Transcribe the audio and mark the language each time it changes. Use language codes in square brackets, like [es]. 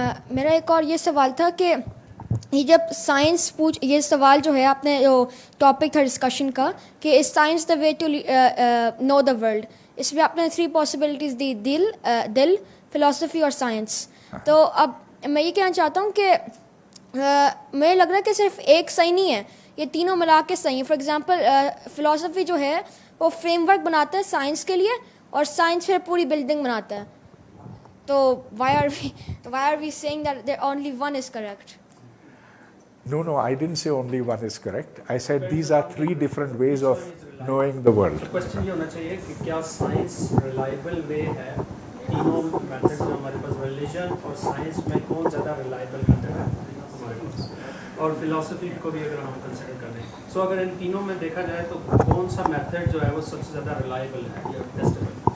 [ur] میرا ایک اور یہ سوال تھا کہ یہ جب سائنس یہ سوال جو ہے آپ نے جو ٹاپک تھا ڈسکشن کا کہ [en] is science the way to know the world, [ur] اس میں آپ نے 3 پاسبلٹیز دی, دل, فلسفی اور سائنس. تو اب میں یہ کہنا چاہتا ہوں کہ مجھے لگ رہا ہے کہ صرف ایک صحیح نہیں ہے, یہ تینوں ملا کے صحیح ہیں. فار ایگزامپل فلسفی جو ہے وہ فریم ورک بناتا ہے سائنس کے لیے, اور سائنس پھر پوری بلڈنگ بناتا ہے. [en] تو why are we saying that only one is correct? No, I didn't say only one is correct. I said these are 3 different ways of knowing the world. [ur] Question یہ ہونا چاہیے کہ کیا سائنس ریلائبل وے ہے؟ تینوں میتھڈ جو ہمارے پاس, religion اور سائنس میں کون زیادہ ریلائبل میتھڈ ہے ہمارے پاس, اور فلسفی کو بھی اگر ہم کنسیڈر کریں. سو اگر ان تینوں میں دیکھا جائے تو کون سا میتھڈ جو ہے وہ سب سے زیادہ ریلائبل ہے یا ٹیسٹیبل؟